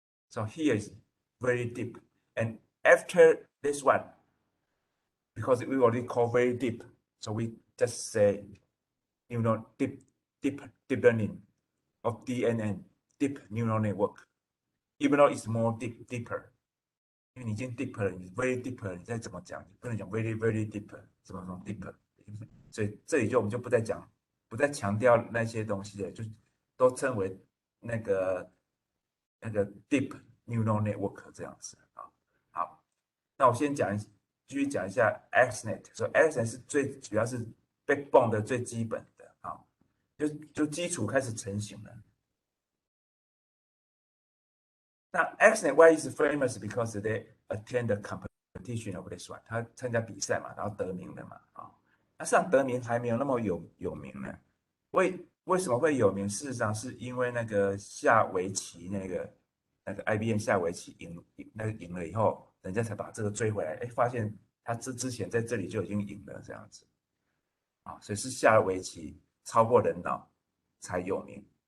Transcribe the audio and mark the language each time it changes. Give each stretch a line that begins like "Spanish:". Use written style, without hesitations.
English: So here is very deep. And after this one, because we already call very deep, so we just say, deep learning of DNN, deep neural network, even though it's more deeper.
Chinese: 因为你已经 deep 了，你 very deep 了，你再怎么讲，你不能讲 very deep， 怎么 deep， 所以这里我们就不再强调那些东西了，就都称为那个 deep neural network 这样子啊。好，那我先继续讲一下 AxNet。所以 AxNet 是主要是 backbone 的最基本的啊，就基础开始成型了。
English: 那 AxNet why is famous because they attend the competition of this one，
Chinese: 他参加比赛嘛，然后得名的嘛啊。那实际上得名还没有那么有名呢。为什么会有名？事实上是因为那个下围棋那个 IBM 下围棋赢了以后，人家才把这个追回来。哎，发现他之前在这里就已经赢了这样子啊，所以是下围棋超过人脑才有名。